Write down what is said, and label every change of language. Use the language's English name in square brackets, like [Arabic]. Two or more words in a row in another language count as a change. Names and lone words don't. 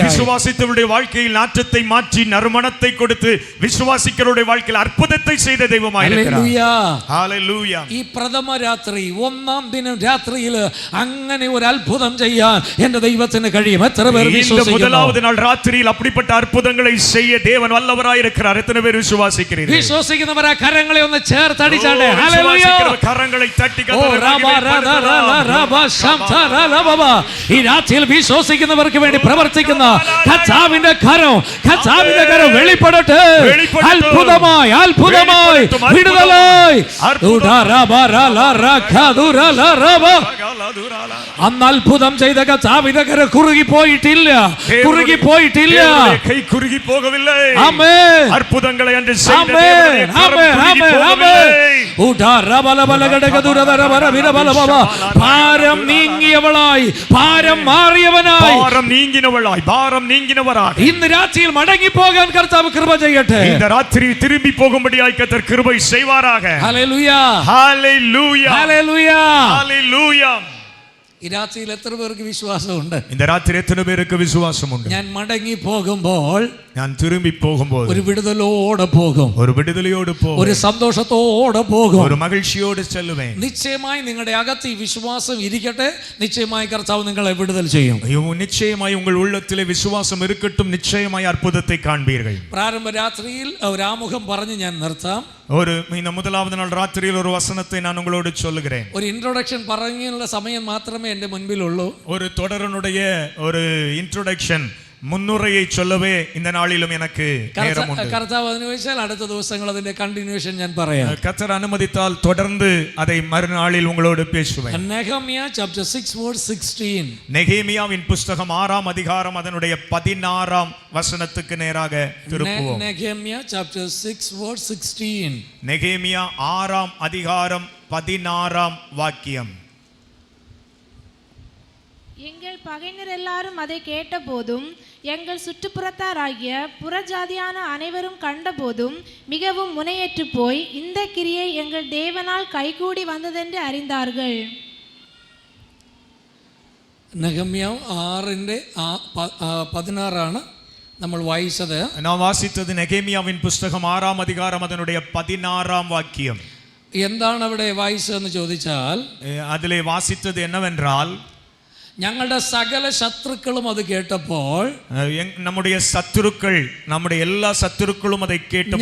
[Tamil] விசுவாசித்தவருடைய வாழ்க்கையில் நாற்றத்தை மாற்றி நறுமணத்தை கொடுத்து விசுவாசிக்கிறவருடைய வாழ்க்கையில் அற்புதத்தை செய்த தெய்வமாய் இருக்கிறார். ஹalleluya. [Malayalam] ഈ പ്രഥമ രാത്രി ഒന്നാം ദിനം രാത്രിയിൽ അങ്ങനെ ഒരു അത്ഭുതം ചെയ്യാൻ എൻ്റെ ദൈവത്തിന് കഴിയും. എത്ര പേർ [Tamil] இந்த முதலாவது நாள் ராத்திரியில் அப்படிப்பட்ட அற்புதங்களை செய்ய தேவன் வல்லவராய் இருக்கிறார். எத்தனை பேர் விசுவாசிக்கிறீர்கள்? [Malayalam] വിശ്വസിക്കുന്നവർ ആ കരങ്ങളെ ഒന്ന് ചേർത്തടിച്ചാട്ടെ. ഹല്ലേലൂയ. കരങ്ങളെ തട്ടി ഈ രാത്രിയിൽ വിശ്വസിക്കുന്നവർക്ക് വേണ്ടി പ്രവർത്തിക്കുന്ന കർത്താവിന്റെ കരം വെളിപ്പെടട്ടെ. അത്ഭുതമായി അത്ഭുതമായി വിടുതലായി. അന്ന് അത്ഭുതം ചെയ്ത കർത്താവിന്റെ കരം കുറുകി പോയിട്ടില്ല. [Tamil] கை குறுகி போகவில்லை. [Malayalam] ആമേൻ. [Tamil] அற்புதங்களை அன்று செய்த [Malayalam] ആമേൻ. [Tamil] தேவனுடைய கரம் குறுகி போகவில்லை. [Malayalam] ഭാരം നീങ്ങിയവളായി, ഭാരം മാറിയവനായി, ഭാരം നീങ്ങിനവരായി ഇന്ന് രാത്രിയിൽ മടങ്ങി പോകാൻ കർത്താവ് കൃപ ചെയ്യട്ടെ. [Tamil] இந்த ராத்திரி திரும்பி போகும்படியாய் கர்த்தர் கிருபை செய்வாராக. [Malayalam] ഹല്ലേലൂയ. [Tamil] ஹalleluya. [Malayalam] ഹല്ലേലൂയ. [Tamil] ஹalleluya. [Malayalam] ഈ രാത്രിയിൽ എത്ര പേർക്ക് വിശ്വാസമുണ്ട്? [Tamil] இந்த ராத்திரி எத்தனை பேருக்கு விசுவாசம் உண்டு? [Malayalam] ഞാൻ മടങ്ങി പോകുമ്പോൾ, [Tamil] ഞാൻ திரும்பி போகும்போது [Malayalam] ഒരു വിടുതലോടെ പോകും, ഒരു വിടുതലയോടെ പോകും, ഒരു സന്തോഷത്തോടെ പോകും, [Tamil] ഒരു മகிழ்ச்சியோடு ചെല്ലുവേൻ. [Malayalam] നിശ്ചയമായി നിങ്ങളുടെ അകത്ത് ഈ വിശ്വാസം ഇരിക്കട്ടെ. നിശ്ചയമായി കർത്താവ് നിങ്ങളെ വിടുതൽ ചെയ്യും. [Tamil] நிச்சயமாய் உங்கள் உள்ளத்திலே விசுவாசம் இருக்கட்டும். நிச்சயமாய் அற்புதத்தை காண்பீர்கள். [Malayalam] പ്രാരംഭ രാത്രിയിൽ ഒരു ആമുഖം പറഞ്ഞ് ഞാൻ നിർത്താം. [Tamil] இந்த முதலாவது நாள் ராத்திரியில் ஒரு வசனத்தை நான் உங்களோடு சொல்லுகிறேன். [Malayalam] ഒരു ഇൻട്രോഡക്ഷൻ പറഞ്ഞുള്ള സമയം മാത്രമേ എൻ്റെ മുൻപിലുള്ളൂ. [Tamil] ஒரு தொடரனுடைய ஒரு இன்ட்ரோடக்ஷன் முன்னுரையை சொல்லவே இந்த நாளிலும் எனக்கு நேரம் உண்டு. [Malayalam] കർത്താവ് അനുവദിച്ചാൽ അടുത്ത ദിവസങ്ങൾ അതിന്റെ കണ്ടിന്യൂഷൻ ഞാൻ പറയാം. [Tamil] கர்த்தர் அனுமதித்தால் தொடர்ந்து அதை மறுநாளில் உங்களோடு பேசுவேன். நெகேமியா chapter 6 verse 16. நெகேமியாவின் புத்தகம் 6ஆம் அதிகாரம் அதனுடைய 16ஆம் வசனத்துக்கு நேராக திருப்புவோம். நெகேமியா chapter 6 verse 16. நெகேமியா 6ஆம் அதிகாரம் 16ஆம் வாக்கியம். எங்கள் பகைஞர் எல்லாரும் அதை கேட்டபோதும் எங்கள் சுற்றுப்புறத்தாராகிய புறஜாதியான அனைவரும் கண்டபோதும் மிகவும் முனையற்று போய் இந்த கிரியை எங்கள் தேவனால் கைகூடி வந்ததென்று அறிந்தார்கள். [Malayalam] നെഹമ്യാ 6:16 നമ്മൾ വായിച്ചത്. [Tamil] நான் வாசித்தது நெகேமியாவின் புத்தகம் 6ஆம் அதிகாரம் அதனுடைய 16ஆம் வாக்கியம். [Malayalam] എന്താണ് അവിടെ വായിച്ചതെന്ന് ചോദിച്ചാൽ, [Tamil] அதிலே வாசித்தது என்னவென்றால், [Malayalam] ഞങ്ങളുടെ സകല ശത്രുക്കളും അത് കേട്ടപ്പോൾ, [Tamil] நம்முடைய சத்துருக்கள், நம்முடைய எல்லா சத்துருக்களும் அதை கேட்டபொழுது,